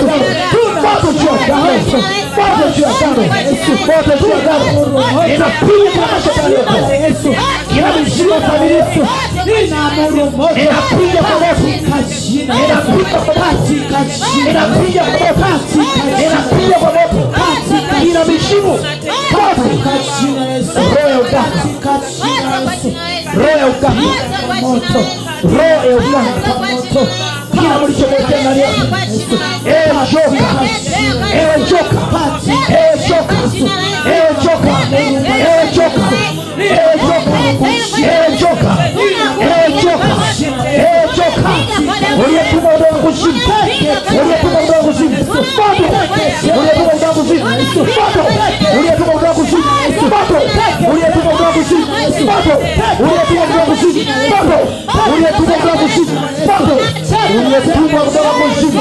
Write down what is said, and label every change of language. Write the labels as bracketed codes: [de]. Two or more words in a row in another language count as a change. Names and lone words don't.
[sw] gango, moto juu ya gango, moto juu ya gango, moto juu ya gango, inapiga kila mashetani yote, kila mizimu ya familia, ninaamuru moto, inapiga kwa moto, inapiga kwa moto, inapiga kwa moto, inapiga kwa moto, ina mizimu moto, roho ya uganga, roho ya uganga, moto, roho ya uganga, moto, kila mlichomwekea ndani yako, joka, joka, joka, joka, joka, joka, joka, joka, uliyetuma udongo kuzimu, uliyetuma udongo kuzimu, moto, uliyetuma udongo kuzimu, moto, uliyetuma udongo kuzimu, moto, uliyetuma udongo kuzimu, moto, uliyetuma udongo kuzimu, moto, uliyetuma udongo kuzimu, moto, uliyetuma udongo kuzimu,